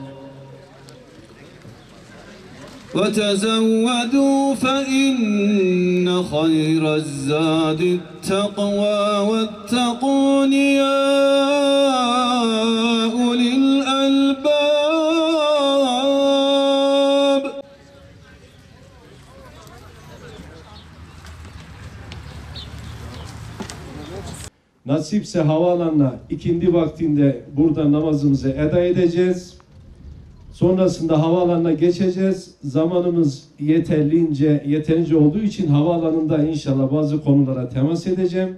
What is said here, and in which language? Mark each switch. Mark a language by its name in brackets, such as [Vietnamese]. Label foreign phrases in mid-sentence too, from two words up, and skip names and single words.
[Arabic] وتزودوا فإن خير الزاد التقوى واتقون يا أولي الألباب. [Turkish] Nasipse havaalanına ikindi vaktinde burada namazımızı eda edeceğiz. Sonrasında havaalanına geçeceğiz. Zamanımız yeterince olduğu için havaalanında inşallah bazı konulara temas edeceğim.